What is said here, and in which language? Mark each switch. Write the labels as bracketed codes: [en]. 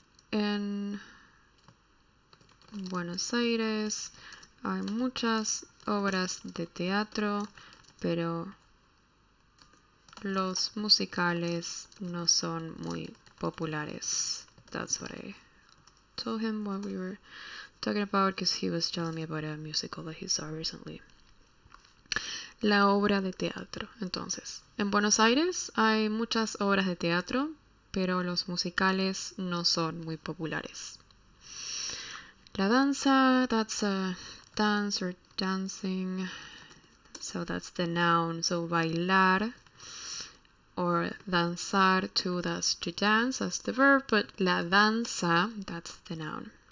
[es] En Buenos Aires hay muchas obras de teatro, pero los musicales no son muy populares. [en] That's what I told him when we were talking about, because he was telling me about a musical that he saw recently. [es] La obra de teatro. Entonces, en Buenos Aires hay muchas obras de teatro, pero los musicales no son muy populares. La danza, [en] that's a dance or dancing. So that's the noun. So bailar or danzar, to, that's to dance, that's the verb, but la danza, that's the noun.